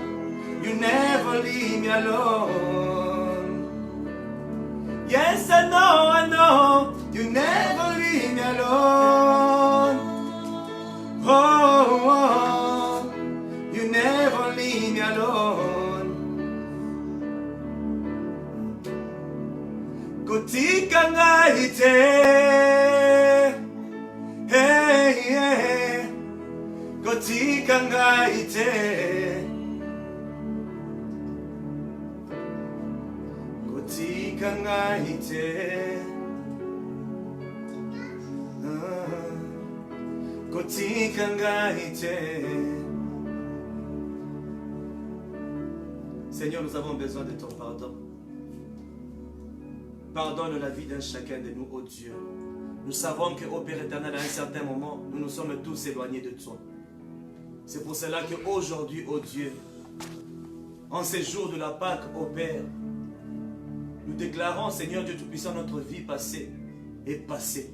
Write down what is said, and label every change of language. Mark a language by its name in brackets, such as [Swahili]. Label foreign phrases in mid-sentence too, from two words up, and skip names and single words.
[English] You never leave me alone. Yes, I know, you never leave me alone. Oh, oh, you never leave me alone. Kutika ngaite, hey, hey, kutika ngaite. Kutika ngaite. Kutika ngaite. [French] Seigneur, nous avons besoin de ton pardon. Pardonne la vie d'un chacun de nous, ô Dieu. Nous savons que, ô Père éternel, à un certain moment, nous nous sommes tous éloignés de toi. C'est pour cela qu'aujourd'hui, ô Dieu, en ces jours de la Pâque, ô Père, nous déclarons, Seigneur Dieu Tout-Puissant, notre vie passée est passée.